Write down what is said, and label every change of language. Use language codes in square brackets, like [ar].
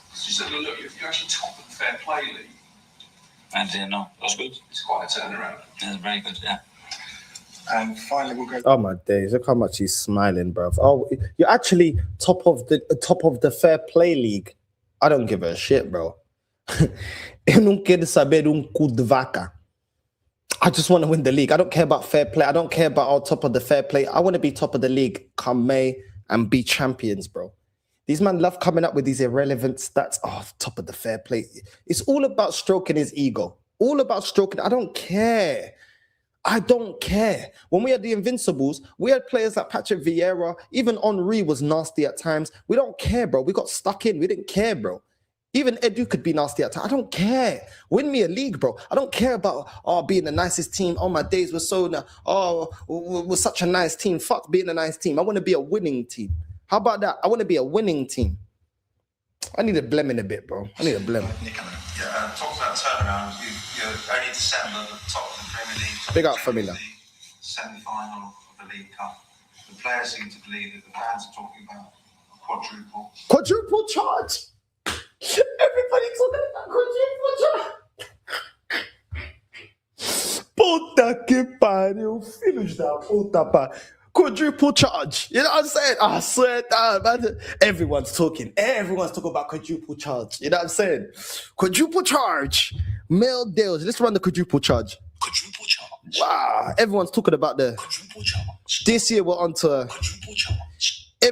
[en] So you said, look, you're actually top of the fair play league. And it was good. It's quite a turnaround. It's very good, yeah. And finally, we'll go. Oh my days! Look how much he's smiling, bruv. Oh, you're actually top of the fair play league. I don't give a shit, bro. [pt] Eu não quero saber cu de vaca. [en] I just want to win the league. I don't care about fair play. I don't care about our top of the fair play. I want to be top of the league come May and be champions, bro. These men love coming up with these irrelevant stats. Oh, top of the fair play. It's all about stroking his ego. All about stroking. I don't care. I don't care. When we had the Invincibles, we had players like Patrick Vieira. Even Henry was nasty at times. We don't care, bro. We got stuck in. We didn't care, bro. Even Edu could be nasty at times. I don't care. Win me a league, bro. I don't care about being the nicest team. Oh, my days were so... we're such a nice team. Fuck being a nice team. I want to be a winning team. How about that? I want to be a winning team. I need a blem in a bit, bro. I need a blem. Yeah, talk about turnaround. You're only December at the top of the Premier League. Big up, Familia. Semi-final of the League Cup. The players seem to believe that the fans are talking about a quadruple. Quadruple charge. Everybody talking about quadruple charge. [pt] Puta que pariu, filhos da puta, pá. [en] Quadruple charge. You know what I'm saying? I swear down, man. Everyone's talking about quadruple charge. You know what I'm saying? Quadruple charge. Male deals. Let's run the quadruple charge. Quadruple charge. Wow. Everyone's talking about the Quadruple charge. this year we're on to Quadruple charge.